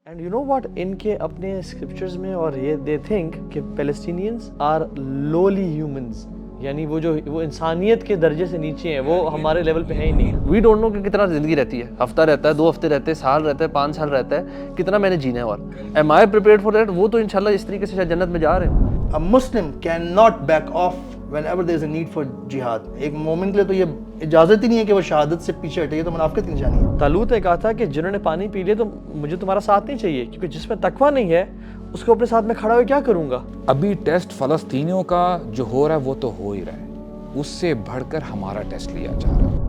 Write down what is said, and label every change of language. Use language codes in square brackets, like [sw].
[en] and you know what, [ur] ان کے اپنے scriptures میں اور یہ دے تھنک کہ [en] Palestinians are lovely humans, [ur] یعنی وہ انسانیت کے درجے سے نیچے ہیں، وہ ہمارے لیول پہ ہیں ہی نہیں. [en] we don't know [ur] کہ کتنا زندگی رہتی ہے، ہفتہ رہتا ہے، 2 ہفتے رہتے ہیں، سال رہتا ہے، 5 سال رہتا ہے، کتنا میں نے جینا ہے، اور [en] Am I prepared for that? [ur] وہ تو انشاءاللہ اس طریقے سے شاید جنت میں جا رہے ہیں. [en] A Muslim cannot back off whenever there is a need for jihad. [ur] ایک مومن کے لیے تو یہ اجازت ہی نہیں ہے کہ وہ شہادت سے پیچھے ہٹے، یہ تو منافقت کی نشانی ہے. طالوت نے کہا تھا کہ جنہوں نے پانی پی لیا تو مجھے تمہارا ساتھ نہیں چاہیے، کیونکہ جس میں تقویٰ نہیں ہے اس کو اپنے ساتھ میں کھڑا ہوئے کیا کروں گا. ابھی ٹیسٹ فلسطینیوں کا جو ہو رہا ہے وہ تو ہو ہی رہا ہے، اس سے بڑھ کر ہمارا ٹیسٹ لیا جا رہا ہے.